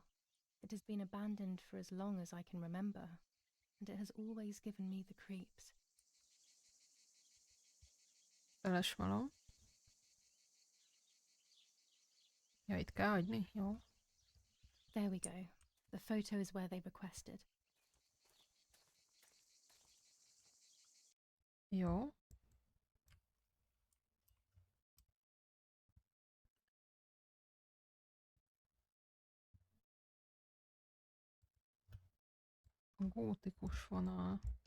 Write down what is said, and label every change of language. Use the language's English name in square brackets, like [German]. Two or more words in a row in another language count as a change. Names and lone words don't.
[English] It has been abandoned for as long as I can remember, and it has always given me the creeps. [Hungarian] Feles malom. Ja, itt kell hagyni? Jó. [English] There we go. The photo is where they requested. [Hungarian] Jó. A gótikus vonal.